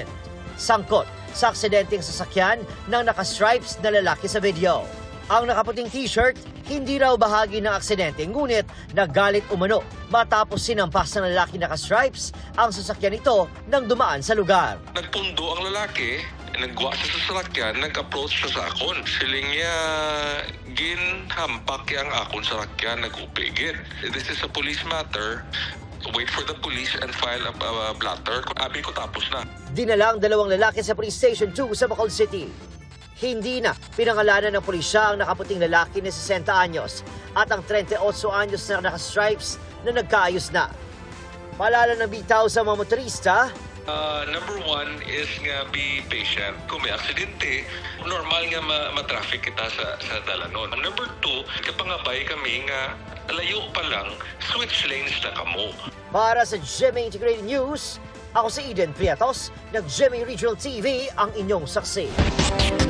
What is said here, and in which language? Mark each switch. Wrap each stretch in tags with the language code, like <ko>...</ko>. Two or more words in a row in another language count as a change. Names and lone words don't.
<tl>Sangkot sa aksidenteng sasakyan ng naka-stripes na lalaki sa video. Ang nakaputing t-shirt, hindi raw bahagi ng aksidente, ngunit nagalit umano matapos sinampas ng lalaki naka-stripes ang sasakyan nito nang dumaan sa lugar.</tl> <hil>Nagpundo ang lalaki, nagwa siya sa sasakyan, nag-approach siya sa akon. Siling niya, ginhampak ang akon sa sasakyan, nag-upigid.</hil> <en>This is a police matter. Wait for the police and file a blatter.</en> <hil>Abi ko tapos na.</hil> <tl>Dinala ang dalawang lalaki sa Police Station 2 sa Bacolod City. Hindi na pinangalanan ng pulisya ang nakaputing lalaki na 60 anyos at ang 38 anyos na naka-stripes na nagkaayos na. Paalala ng bitaw sa mga motorista,</tl> <en>Number one is nga be patient.</en> <hil>Kung may aksidente, normal nga ma-traffic kita sa dalanon.</hil> <en>Number two,</en> <hil>kapangabay kami nga layo pa lang,</hil> <en>switch lanes</en> <hil>na kamo.</hil> <tl>Para sa GMA Integrated News, ako si Eden Prietos, ng GMA Regional TV, ang inyong saksi.</tl>